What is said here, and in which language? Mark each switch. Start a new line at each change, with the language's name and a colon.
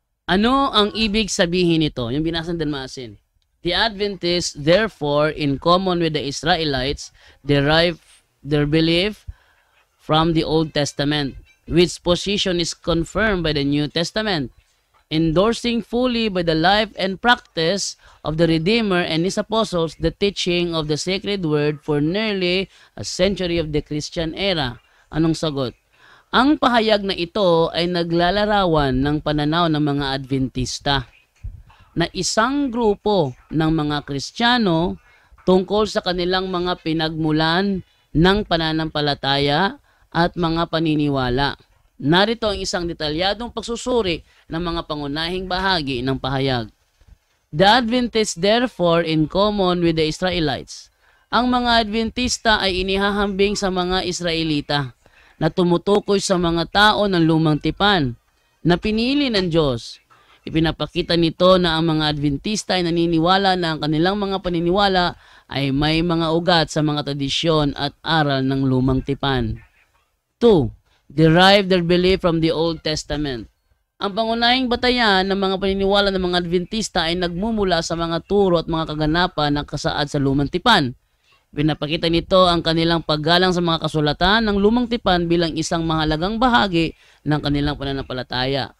Filipino: Ano ang ibig sabihin nito? Yung binasa ni Dan Maasin.
English: The Adventists, therefore, in common with the Israelites, derive their belief from the Old Testament, which position is confirmed by the New Testament, endorsing fully by the life and practice of the Redeemer and His apostles the teaching of the sacred word for nearly a century of the Christian era.
Filipino: Anong sagot? Ang pahayag na ito ay naglalarawan ng pananaw ng mga Adventista. na isang grupo ng mga Kristiyano tungkol sa kanilang mga pinagmulan ng pananampalataya at mga paniniwala. Narito ang isang detalyadong pagsusuri ng mga pangunahing bahagi ng pahayag.
English: The Adventists therefore, in common with the Israelites,
Filipino: ang mga Adventista ay inihahambing sa mga Israelita na tumutukoy sa mga tao ng lumang tipan na pinili ng Diyos. Ipinapakita nito na ang mga Adventista ay naniniwala na ang kanilang mga paniniwala ay may mga ugat sa mga tradisyon at aral ng lumang tipan. 2.
English: Derive their belief from the Old Testament.
Filipino: Ang pangunahing batayan ng mga paniniwala ng mga Adventista ay nagmumula sa mga turo at mga kaganapan ng kasaad sa lumang tipan. Pinapakita nito ang kanilang paggalang sa mga kasulatan ng lumang tipan bilang isang mahalagang bahagi ng kanilang pananampalataya.